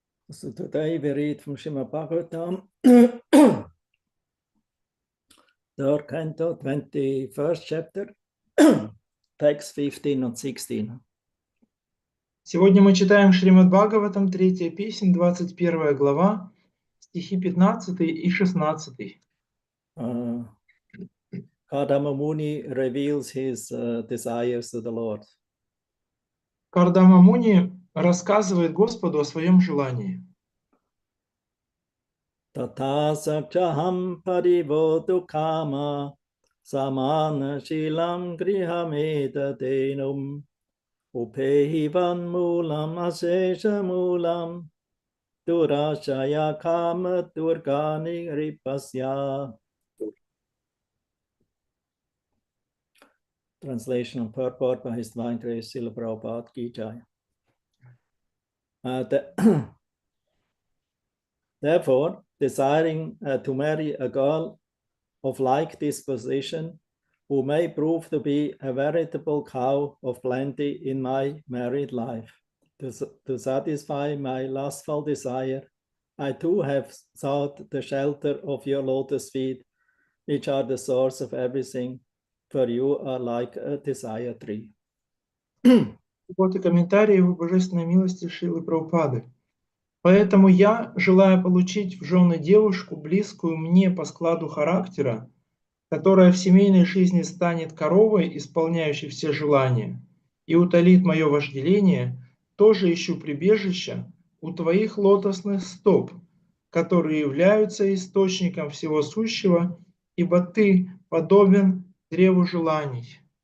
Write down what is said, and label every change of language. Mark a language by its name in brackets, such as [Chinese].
[English] So today we read from Srimad Bhagavatam, third canto, 21st chapter, text 15 and 16. [Russian] Сегодня мы читаем Шримад Бхагаватам, 3 песнь, 21 глава, стихи 15 и 16. [English] Kardama Muni reveals his desires to the Lord. [Russian] Кардама Муни рассказывает Господу о своем желании. [Sanskrit] Tata sakchaham parivotu kama samana shilam grihameta denum upehivan mulam asesha mulam durashaya kama durgani ripasya. [English] Translation and purport by His Divine Grace Srila Prabhupada Ki Jai. Therefore, desiring to marry a girl of like disposition, who may prove to be a veritable cow of plenty in my married life, to satisfy my lustful desire, I too have sought the shelter of your lotus feet, which are the source of everything, for you are like a desire tree. [Russian] Вот и комментарии его божественной милости Шрилы Прабхупады. Поэтому я, желая получить в жены девушку, близкую мне по складу характера, которая в семейной жизни станет коровой, исполняющей все желания, и утолит мое вожделение, тоже ищу прибежища у твоих лотосных стоп, которые являются источником всего сущего, ибо ты подобен древу желаний.